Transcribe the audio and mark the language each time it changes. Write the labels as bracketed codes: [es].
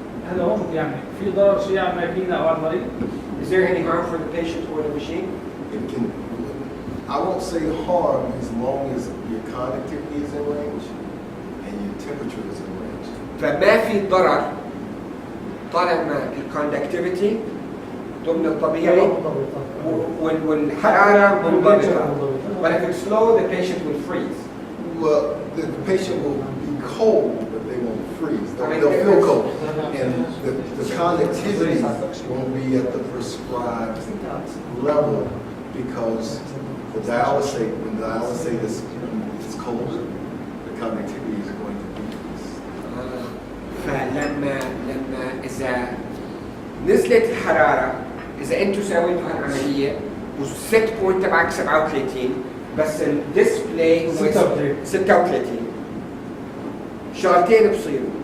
[ar] هذا هون يعني في ضرر شيء على الماكينه او على المريض؟ [en] Is there any harm for the patient or the machine? It can, I won't say harm as long as your conductivity is in range and your temperature is in range. [ar] فما في ضرر طالما الكوندكتيفيتي ضمن الطبيعي والحراره منضبطه. [en] But if it's low, the patient will freeze. Well, the patient will be cold, but they won't freeze. They'll feel cold. And the conductivity won't be at the prescribed level because the dialysate, when the dialysate is colder, the conductivity is going to decrease. [ar] فلما إذا نزلت الحرارة إذا أنتوا سويتوا هالعملية والست بوينت تبعك 37 بس الديسبلاي هو 36 شغلتين بصيروا.